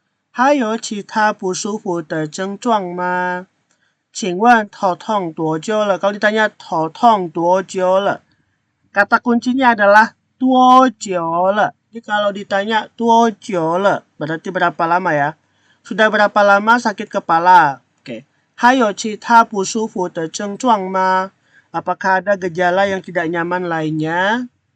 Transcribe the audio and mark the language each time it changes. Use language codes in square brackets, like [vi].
[zh] 还有其他不舒服的症状吗？请问头痛多久了？ [id] Kalau ditanya [zh] 头痛多久了, [id] kata kuncinya adalah [zh] 多久了. [id] Jadi kalau ditanya [zh] 多久了, [id] berarti berapa lama ya? Sudah berapa lama sakit kepala? Oke. [zh] 还有其他不舒服的症状吗? [id] Apakah ada gejala yang tidak nyaman lainnya?